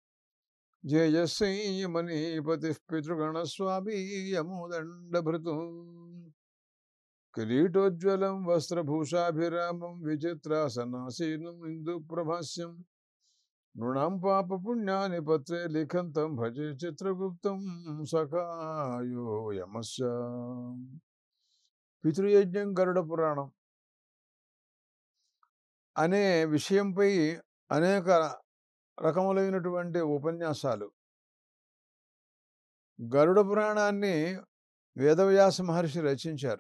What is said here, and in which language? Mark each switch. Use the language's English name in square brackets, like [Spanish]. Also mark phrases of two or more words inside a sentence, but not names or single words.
[Sanskrit] जयसंयमनीपतिः पितृगणस्वामी यमोदण्डभृतु किरीटोज्ज्वलं वस्त्रभूषाभिरामं विचित्रासनासीनम् इन्दुप्रभास्यम् नृणां पापपुण्यानि पत्रे लिखन्तं भजे चित्रगुप्तं सखायो यमस्य [Telugu] పితృయజ్ఞం గరుడ పురాణం అనే విషయంపై అనేక రకములైనటువంటి ఉపన్యాసాలు. గరుడ పురాణాన్ని వేదవ్యాస మహర్షి రచించారు.